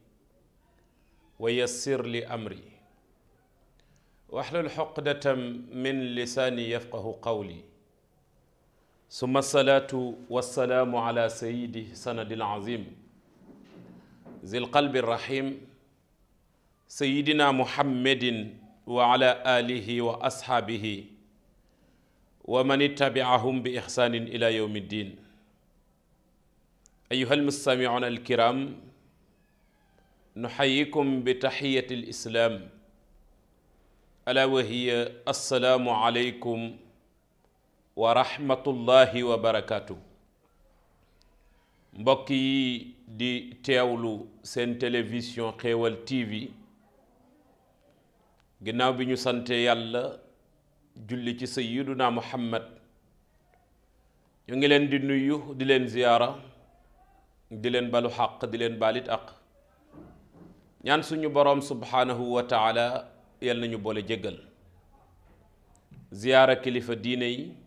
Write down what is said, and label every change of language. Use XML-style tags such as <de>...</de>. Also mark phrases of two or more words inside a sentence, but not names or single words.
<ar>ويسر لي أمري واحلل عقدة من لساني يفقه قولي ثم الصلاة والسلام على سيدي سند العظيم ذي القلب الرحيم سيدنا محمد وعلى آله وأصحابه ومن اتبعهم بإحسان إلى يوم الدين أيها المستمعون الكرام نحييكم بتحية الإسلام ألا وهي السلام عليكم ورحمة الله وبركاته</ar> <wo>mbokk yi di teewlu seen télévision Xéewal TV ginnaaw bi ñu sante yàlla julli ci sayyiduna Muhammad ñu ngi leen di nuyu di leen ziyaara di leen balu xaq di leen baalit aq ñaan suñu boroom</wo> <ar>سبحانه وتعالى</ar> <wo>yal nañu boole jéggal ziyaara kilifa diine yi</wo>